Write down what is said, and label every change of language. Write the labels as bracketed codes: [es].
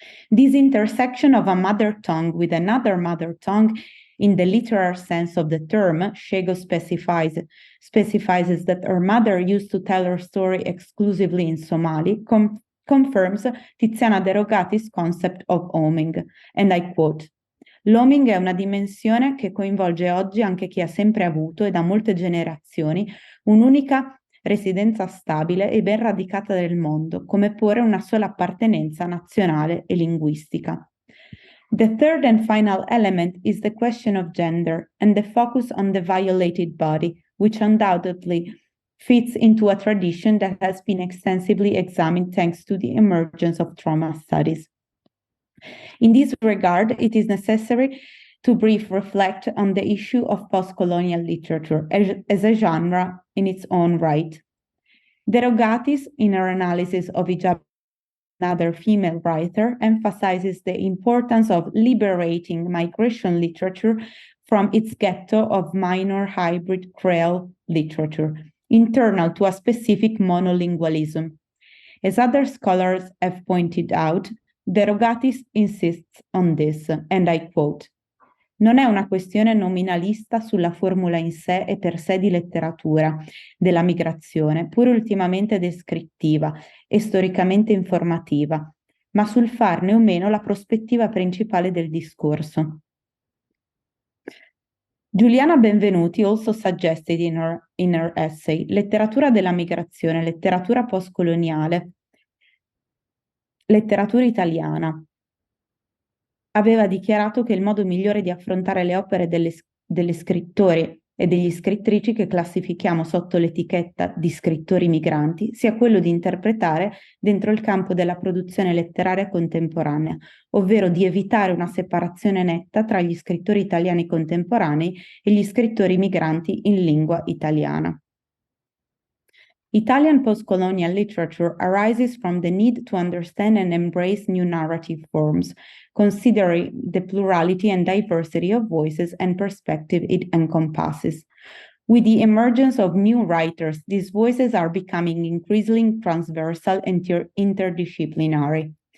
[en] This intersection of a mother tongue with another mother tongue, in the literal sense of the term, Shego specifies that her mother used to tell her story exclusively in Somali, confirms Tiziana De Rogatis' concept of homing. And I quote, [it] "L'homing è una dimensione che coinvolge oggi anche chi ha sempre avuto e da molte generazioni un'unica residenza stabile e ben radicata nel mondo, come pure una sola appartenenza nazionale e linguistica." [en] The third and final element is the question of gender and the focus on the violated body, which undoubtedly fits into a tradition that has been extensively examined thanks to the emergence of trauma studies. In this regard, it is necessary to briefly reflect on the issue of post-colonial literature as a genre in its own right. De Rogatis, in her analysis of Ijaba, another female writer, emphasizes the importance of liberating migration literature from its ghetto of minor hybrid Creole literature, internal to a specific monolingualism. As other scholars have pointed out, De Rogatis insists on this, and I quote, [it] "Non è una questione nominalista sulla formula in sé e per sé di letteratura della migrazione, pur ultimamente descrittiva e storicamente informativa, ma sul farne o meno la prospettiva principale del discorso." [en] Giuliana Benvenuti also suggested in her essay, "Letteratura della migrazione, letteratura postcoloniale, letteratura italiana." [it] Aveva dichiarato che il modo migliore di affrontare le opere delle scrittori e degli scrittrici che classifichiamo sotto l'etichetta di scrittori migranti sia quello di interpretare dentro il campo della produzione letteraria contemporanea, ovvero di evitare una separazione netta tra gli scrittori italiani contemporanei e gli scrittori migranti in lingua italiana. [en] Italian post-colonial literature arises from the need to understand and embrace new narrative forms, considering the plurality and diversity of voices and perspective it encompasses. With the emergence of new writers, these voices are becoming increasingly transversal and interdisciplinary.